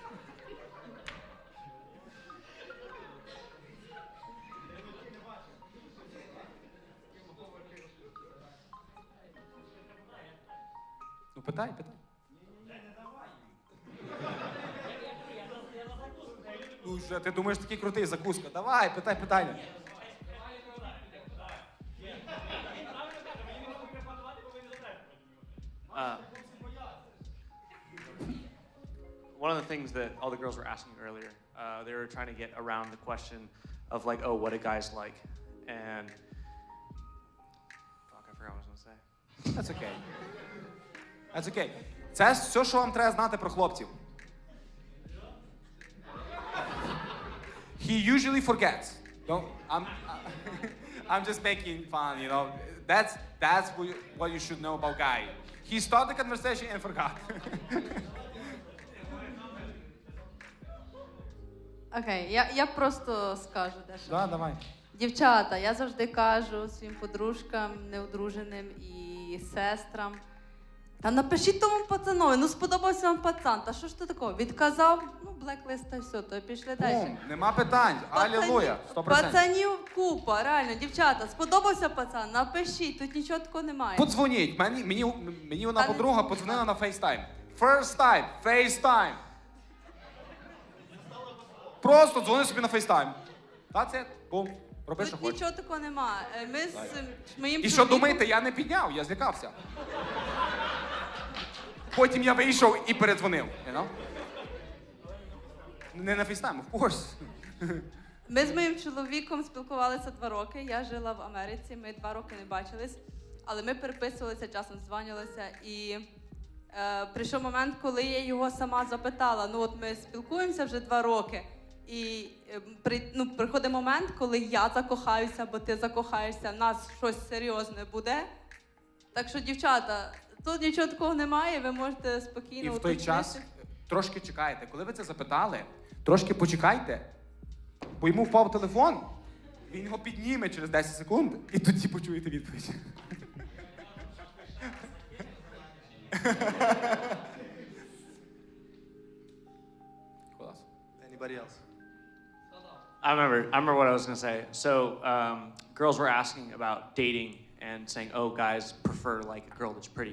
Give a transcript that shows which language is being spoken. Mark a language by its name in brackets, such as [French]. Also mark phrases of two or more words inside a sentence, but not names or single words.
[Ukrainian] Ну, питай. Ну, вже, ти думаєш, такий крутий, закуска. Давай, питай питання. [English] One of the things that all the girls were asking earlier, they were trying to get around the question of like, oh, what a guy's like, and fuck, I forgot what I was gonna say. That's okay. That's okay. [Ukrainian] Це все, що вам треба знати про хлопців. [English] He usually forgets. I'm just making fun, you know. That's what you should know about guy. He started the conversation and forgot. [Ukrainian] Окей, я просто скажу дещо. Да, давай. Дівчата, я завжди кажу своїм подружкам, неодруженим і сестрам. Та напишіть тому пацанові, ну сподобався вам пацан, та що ж ти такого? Відказав, ну блеклист та все, то пішли далі. Нема питань, алілуя, 100%. Пацанів купа, реально, дівчата, сподобався пацан, напишіть, тут нічого такого немає. Подзвоніть, мені вона подруга подзвонила на FaceTime. [English] First time, FaceTime. [Ukrainian] Просто дзвони собі на FaceTime. [English] That's it, [Ukrainian] бум, роби, що Тут хочеш. нічого такого немає. Ми з моїм І що чоловіком... думаєте, я не підняв, я злякався. Потім я вийшов і передзвонив, [English] you know? [Ukrainian] Не на FaceTime, [English] of course. [Ukrainian] Ми з моїм чоловіком спілкувалися 2 роки, я жила в Америці, ми 2 роки не бачились, але ми переписувалися, часом дзвонилися, і прийшов момент, коли я його сама запитала, ну от ми спілкуємося вже 2 роки, і приходить момент, коли я закохаюся, або ти закохаєшся, в нас щось серйозне буде. Так що, дівчата, тут нічого такого немає, ви можете спокійно... І в той час трошки чекайте. Коли ви це запитали, трошки почекайте, бо йому впав телефон, він його підніме через 10 секунд, і тоді почуєте відповідь. [English] Anybody else? I remember what I was gonna say. So girls were asking about dating and saying, oh, guys prefer like a girl that's pretty.